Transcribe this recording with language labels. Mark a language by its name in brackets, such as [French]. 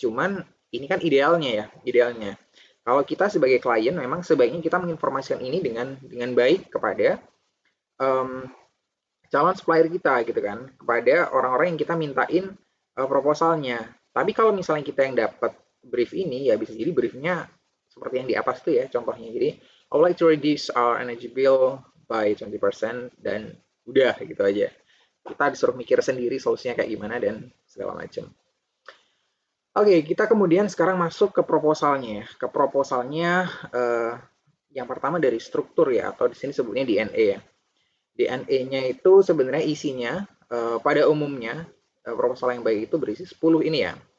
[Indonesian] Cuman ini kan idealnya ya, idealnya. Kalau kita sebagai klien memang sebaiknya kita menginformasikan ini dengan baik kepada calon supplier kita gitu kan, kepada orang-orang yang kita mintain proposalnya. Tapi kalau misalnya kita yang dapat brief ini ya bisa jadi briefnya seperti yang di atas tuh ya contohnya. Jadi [English] I would like to reduce our energy bill by 20% [Indonesian] dan udah gitu aja. Kita disuruh mikir sendiri solusinya kayak gimana dan segala macam. Oke, kita kemudian sekarang masuk ke proposalnya. Ke proposalnya yang pertama dari struktur ya, atau di sini sebutnya DNA ya. DNA-nya itu sebenarnya isinya pada umumnya proposal yang baik itu berisi 10 ini ya.